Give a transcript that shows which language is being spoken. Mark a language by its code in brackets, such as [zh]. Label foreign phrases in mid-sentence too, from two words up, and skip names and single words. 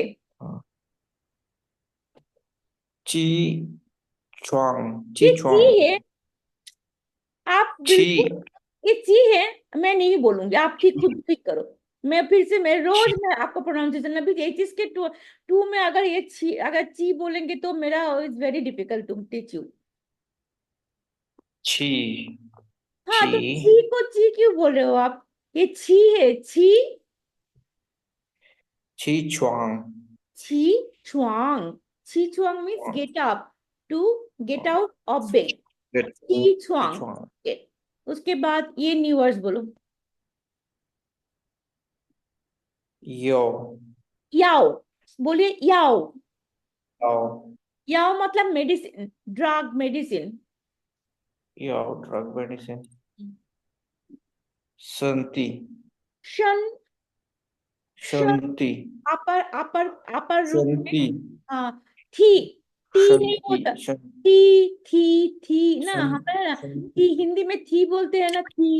[hi] हाँ, [zh] 起床 [hi] ये [zh] ची ची chuang [hi] है। आप बिल्कुल, [zh] ची [hi] ये ची है। मैं नहीं बोलूंगी, आप ठीक खुद ठीक करो। मैं फिर से, मैं रोज मैं आपको प्रोनाउंसिएशन अभी एक चीज के टू टू में अगर ये छी, अगर ची बोलेंगे तो मेरा [en] is very difficult to teach you. [zh] ची [hi] हाँ, [zh] ची [hi] तो छी को ची क्यों बोल रहे हो आप? ये छी है, छी। [zh] 起床起床. 起床 [en] means get up, to get out of bed. [zh] छी ची छुआंग। chuang [hi] उसके बाद ये [en] new words [hi] बोलो। [zh] yo [hi] याओ। बोलिए याओ। [zh] yo [hi] याओ मतलब मेडिसिन, [en] drug medicine. yo drug medicine संति [zh] शन। शन। संति [hi] अपर अपर अपर रूप में। [zh] संति [hi] हाँ। थी। टी नहीं [zh] संति [hi] होता। थी ना, हमारे ना थी, हिंदी में थी बोलते हैं ना, थी।